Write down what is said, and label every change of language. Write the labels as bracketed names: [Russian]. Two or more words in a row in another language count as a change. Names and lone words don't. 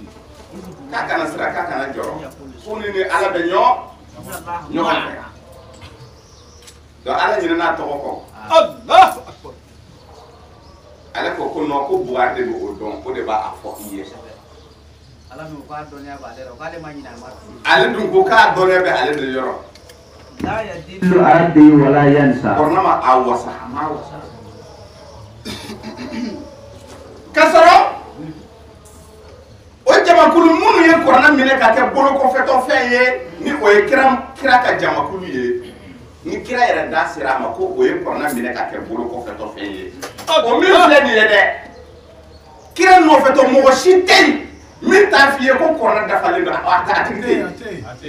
[Bambara] k'a kana sira k'a kana jɔrɔ ko ni ala bɛ ɲɔgɔn fɛ donc ala ɲinɛ n'a tɔgɔ kɔ [Arabic] الله أكبر [Bambara] ale ko non ko Bukari de b'o dɔn o de b'a fɔ i ye ala dun k'a dɔnniya b'ale la k'ale ma ɲinɛ a ma ale dun ko k'a dɔnniya bɛ ale de yɔrɔ [Arabic] la يضل ربي ولا ينسى [Bambara] kɔrɔna ma a wasa k'a sɔrɔ o jamakulu minnu ye kɔrɔna minɛ ka kɛ bolokɔfɛtɔfɛn ye ni o ye kira ka jamakulu ye ni kira yɛrɛ da sera a ma ko o ye kɔrɔna minɛ ka kɛ bolokɔfɛtɔfɛn ye o min filɛ nin ye dɛ kira nɔfɛtɔ mɔgɔ si tɛ yen min t'a f'i ye ko kɔrɔna dafalen don a tigi tɛ yen